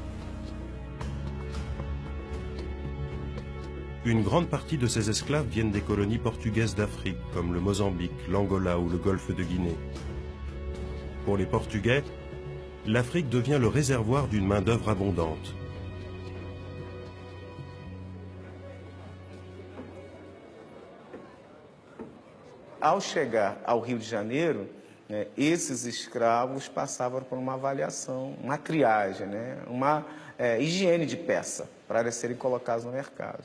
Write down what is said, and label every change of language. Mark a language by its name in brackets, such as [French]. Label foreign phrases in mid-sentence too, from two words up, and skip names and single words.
[French] Une grande partie de ces esclaves viennent des colonies portugaises d'Afrique, comme le Mozambique, l'Angola ou le golfe de Guinée. Pour les Portugais, l'Afrique devient le réservoir d'une main-d'œuvre abondante. [Portuguese] Ao chegar ao Rio de Janeiro, né, esses escravos passavam por uma avaliação, uma triagem, né, uma higiene de peça para serem colocados no mercado.